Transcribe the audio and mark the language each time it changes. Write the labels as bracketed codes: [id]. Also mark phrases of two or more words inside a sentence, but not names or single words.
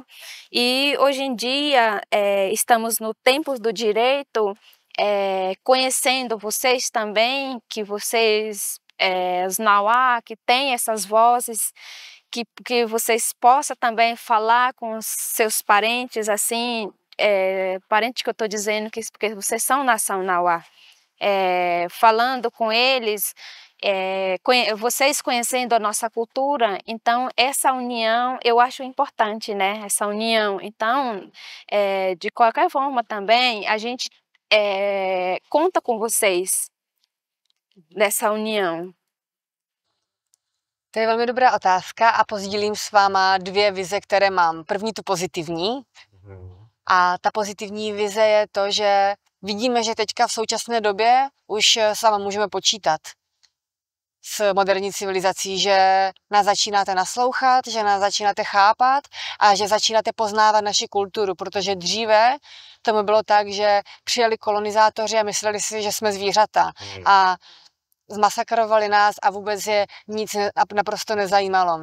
[pt] E hoje em dia estamos no tempo do direito, conhecendo vocês também, que vocês, os Nauá, que têm essas vozes, que vocês possam também falar com os seus parentes, assim, parente que eu estou dizendo, porque vocês são nação Nauá, falando com eles, vocês conhecendo a nossa cultura. Então essa união eu acho importante, né? Essa união. Então, de qualquer forma também, a gente conta com vocês nessa união. [cs] To je velmi dobrá otázka a pozdílím s váma dvě vize, které mám. První tu pozitivní, A ta pozitivní vize je to, že vidíme, že teďka v současné době už sama můžeme počítat s moderní civilizací, že nás začínáte naslouchat, že nás začínáte chápat a že začínáte poznávat naši kulturu, protože dříve tomu bylo tak, že přijeli kolonizátoři a mysleli si, že jsme zvířata a zmasakrovali nás a vůbec je nic naprosto nezajímalo.